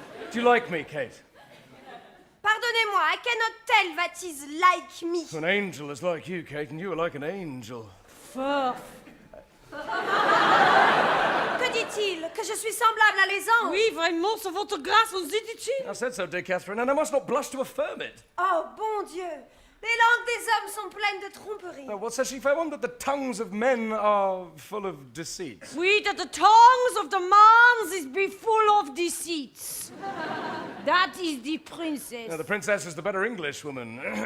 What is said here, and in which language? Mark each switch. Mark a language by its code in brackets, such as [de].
[en] Do you like me, Kate? [fr] Pardonnez-moi, [en] I cannot tell what is like me. An angel is like you, Kate, and you are like an angel. [fr] Que dit-il? Que je suis semblable à les anges? Oui, vraiment, sur votre grâce, on dit dit-il. [en] I said so, dear Catherine, and I must not blush to affirm it. [fr] Oh, bon Dieu! Les langues des hommes sont pleines de tromperies. [en] Now, what says she, fair one? That the tongues of men are full of deceit. [fr] Oui, [en] that the tongues of the mans is be full of deceits. That is the princess. Now, the princess is the better English woman.